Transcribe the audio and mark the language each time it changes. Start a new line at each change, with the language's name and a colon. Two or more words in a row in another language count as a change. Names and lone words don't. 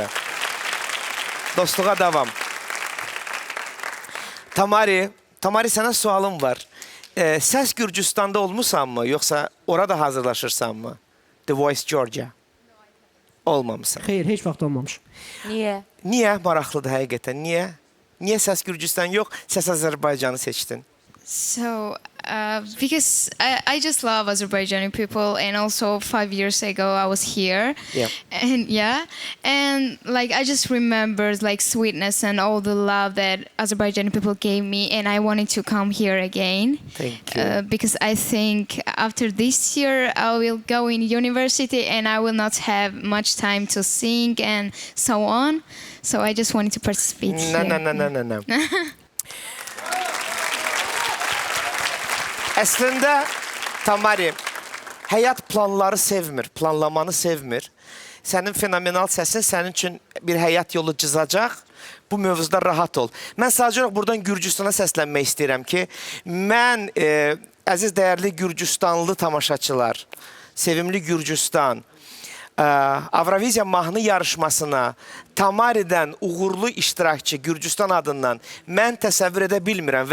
Azerbaijani: Dostluğa davam. Tamari, sənə sualım var. Səs Gürcüstanda olmusanmı, yoxsa orada hazırlaşırsanmı? The Voice Georgia. Olmamısan. Xeyr, heç vaxt olmamış. Niyə? Niyə maraqlıdır həqiqətən? Niyə? Niyə səs Gürcüstan yox, səs Azərbaycanı seçdin?
English: So, because I just love Azerbaijani people, and also 5 years ago I was here, and like I just remembered like sweetness and all the love that Azerbaijani people gave me, and I wanted to come here again. Thank you. Because I think after this year I will go in university and I will not have much time to sing and so on. So I just wanted to participate here. No.
Azerbaijani: Əslində, Tamari, həyat planları sevmir, planlamanı sevmir. Sənin fenomenal səsin sənin üçün bir həyat yolu cızacaq. Bu mövzuda rahat ol. Mən sadəcə olaraq buradan Gürcüstana səslənmək istəyirəm ki, mən əziz dəyərli Gürcüstanlı tamaşaçılar, sevimli Gürcüstan, Avroviziya mahnı yarışmasına Tamari'dən uğurlu iştirakçı Gürcüstan adından mən təsəvvür edə bilmirəm.